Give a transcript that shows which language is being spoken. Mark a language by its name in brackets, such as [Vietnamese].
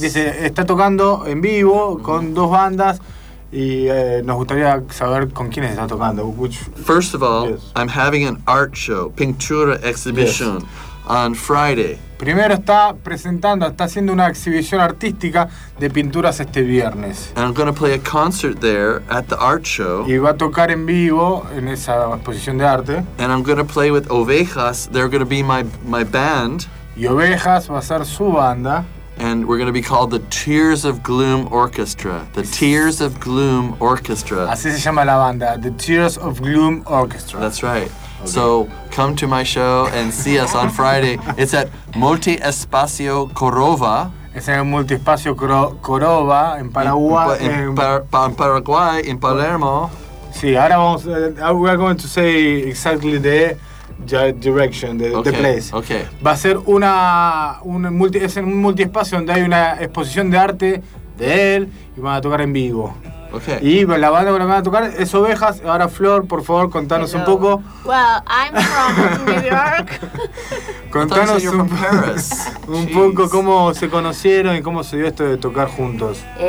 [Spanish] Dice está tocando en vivo con dos bandas. Nos gustaría saber con quién está tocando. [English] First of all, yes. I'm having an art show, pintura exhibition, yes, on Friday. [Spanish] Primero está haciendo una exhibición artística de pinturas este viernes. [English] And I'm going to play a concert there at the art show. [Spanish] Y va a tocar en vivo en esa exposición de arte. [English] And I'm going to play with Ovejas, they're going to be my band. [Spanish] Y Ovejas va a ser su banda. [English] And we're going to be called the Tears of Gloom Orchestra. The Tears of Gloom Orchestra. [Spanish] Así se llama la banda, the Tears of Gloom Orchestra. [English] That's right. Okay. So come to my show and see us on Friday. It's at Multi Espacio Corova. [Spanish] Es en el Multi Espacio Corova, en Paraguay. En Paraguay, en Palermo. Sí, ahora vamos. [English] We are going to say exactly the direction, the place. Okay. [Spanish] Va a ser un multiespacio donde hay una exposición de arte de él y van a tocar en vivo. Okay. Y la banda con la que van a tocar es Ovejas. Ahora, Flor, por favor, contanos un poco. [English] Well, I'm from New York. [Spanish] Contanos un poco cómo se conocieron y cómo se dio esto de tocar juntos.